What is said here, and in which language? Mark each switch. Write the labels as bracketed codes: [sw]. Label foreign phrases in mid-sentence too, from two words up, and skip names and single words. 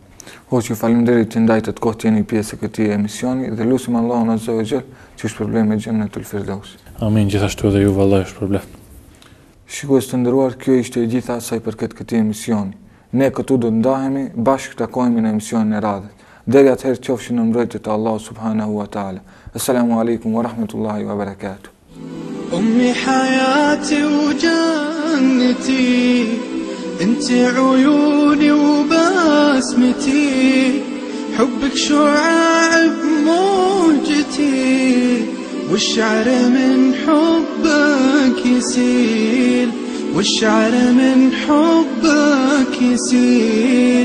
[sq] Hoqë, faleminderit që ndajtët kohë të jeni pjesë e këtij emisioni dhe lutim Allahun [ar] عز وجل [sq] që ju shpërblej me [ar] جنة الفردوس. [sq] Amin, gjithashtu edhe ju vallai ju shpërbleft. Shikues të nderuar, kjo ishte e gjitha sa i përket këtij emisioni. Ne këtu do të ndahemi, bashkë takohemi në emisionin e radhës. Deri atëherë qofshin në mbrojtje të Allahut [ar] سبحانه وتعالى. السلام عليكم ورحمة الله وبركاته. أمي حياتي وجنتي، انت عيوني وبسمتي، حبك شعاع بموجتي، والشعر من حبك يسيل، والشعر من حبك يسيل.